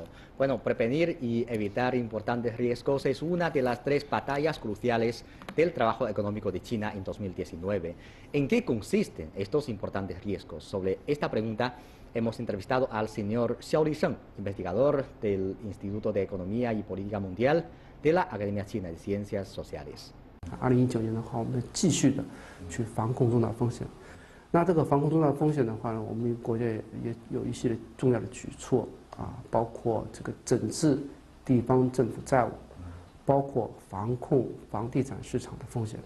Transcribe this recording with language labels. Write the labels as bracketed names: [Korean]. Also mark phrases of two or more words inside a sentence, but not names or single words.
[Spanish] Bueno, prevenir y evitar importantes riesgos es una de las tres batallas cruciales del trabajo económico de China en 2019. ¿En qué consisten estos importantes riesgos? Sobre esta pregunta hemos entrevistado al señor Xiao Lisheng, investigador del Instituto de Economía y Política Mundial de la Academia China de Ciencias Sociales. [Chinese] 2019 年的话，我们继续的去防控重大风险。那这个防控重大风险的话呢，我们国家也有一系列重要的举措啊，包括这个整治地方政府债务，包括防控房地产市场的风险。